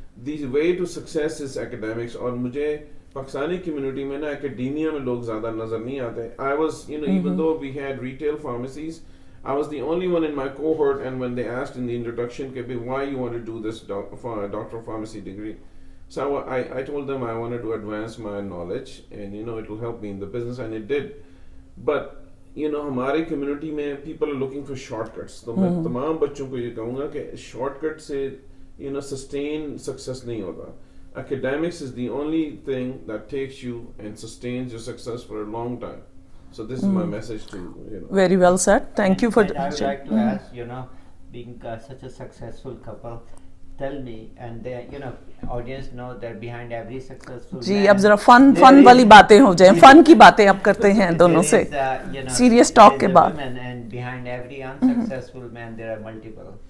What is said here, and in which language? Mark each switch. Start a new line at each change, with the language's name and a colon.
English: the way to success is academics.
Urdu: اور مجھے Pakistani community میں نا اکیڈیمیا میں لوگ زیادہ نظر نہیں آتے.
English: I was, even though we had retail pharmacies, I was the only one in my cohort, and when they asked in the introduction, why you want to do this doctor of pharmacy degree? So I told them I wanted to advance my knowledge, and it will help me in the business, and it did. But
Urdu: ہماری community میں
English: people are looking for shortcuts.
Urdu: تو میں تمام بچوں کو یہ کہوں گا کہ شارٹ کٹ سے
English: sustain success
Urdu: نہیں ہوتا.
English: Academics is the only thing that takes you and sustains your success for a long time. So this is my message to Very well said. Thank you for. And I would like to ask, being such a successful couple, tell me, and audience know that behind every successful
Urdu: جی
English: man,
Urdu: اب ذرا فن والی باتیں ہو جائیں, فن کی باتیں اب کرتے ہیں دونوں سے, سیریس ٹاک کے بعد.
English: and behind every unsuccessful man there are multiple.